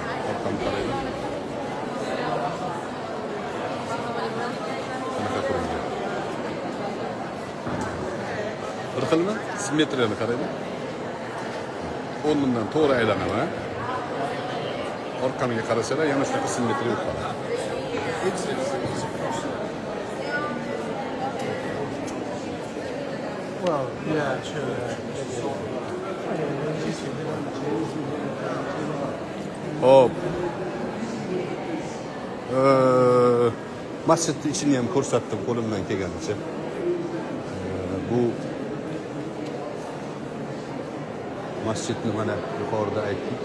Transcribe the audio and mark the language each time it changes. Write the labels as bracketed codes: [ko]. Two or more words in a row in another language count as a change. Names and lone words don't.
[uz] Orqamga qaranglar. Qanaqa qilgan. Bir xilmi? Simmetriyani qaranglar. O'rnimdan to'g'ri aylanaman. Orqamga qarasalar, yana shunaqa simmetriya bo'lib qoladi. [en] Well, yeah, sure. [uz] Hop. Masjidning ichini ham ko'rsatdim qo'limdan kelganicha. Bu masjidni mana yuqorida aytdik.